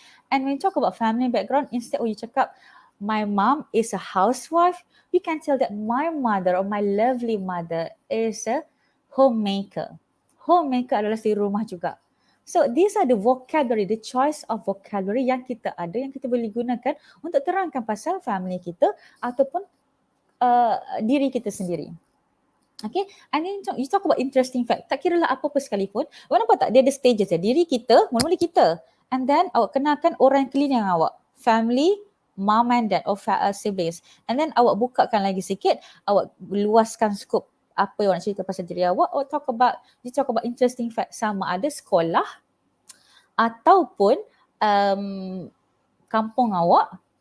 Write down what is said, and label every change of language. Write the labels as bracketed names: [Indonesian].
[English] And when you talk about family background, instead of you cakap, my mom is a housewife, you can tell that my mother or my lovely mother is a homemaker. [Malay] Homemaker adalah si rumah juga. [English] So these are the vocabulary, the choice of vocabulary [Malay] yang kita ada, yang kita boleh gunakan untuk terangkan pasal family kita ataupun diri kita sendiri. [English] Okay, and then you talk about interesting fact. [Malay] Tak kira lah apa-apa sekalipun. Awak nampak tak? Dia ada stages ya. Diri kita, mula-mula kita. [English] And then [Malay] awak kenalkan orang keliling awak. [English] Family, mom and dad or siblings. And then [Malay] awak bukakan lagi sikit. Awak luaskan skop apa yang nak cerita pasal diri awak. [English] Or you talk about interesting fact. [Malay] Sama ada sekolah ataupun kampung awak.